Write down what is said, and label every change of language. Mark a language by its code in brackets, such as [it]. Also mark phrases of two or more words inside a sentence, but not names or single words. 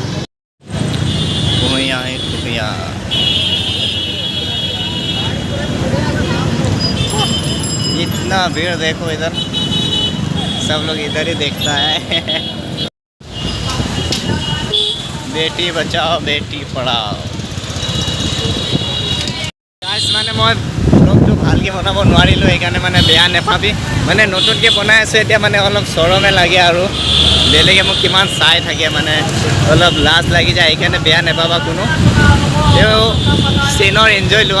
[hi] खुहियाँ है खुहियाँ। इतना भीड़ देखो इधर, सब लोग इधर ही देखता है। बेटी बचाओ बेटी पढ़ाओ। [as] মানে মই ব্লগটো ভালকৈ বনাব নোৱাৰিলোঁ, সেইকাৰণে মানে বেয়া নাপাবি। মানে নতুনকৈ বনাই আছোঁ এতিয়া, মানে অলপ চৰমে লাগে আৰু বেলেগে মোক কিমান চাই থাকে, মানে অলপ লাজ লাগি যায়, সেইকাৰণে বেয়া নাপাবা কোনো। তেও চিনৰ এনজয় লোৱা।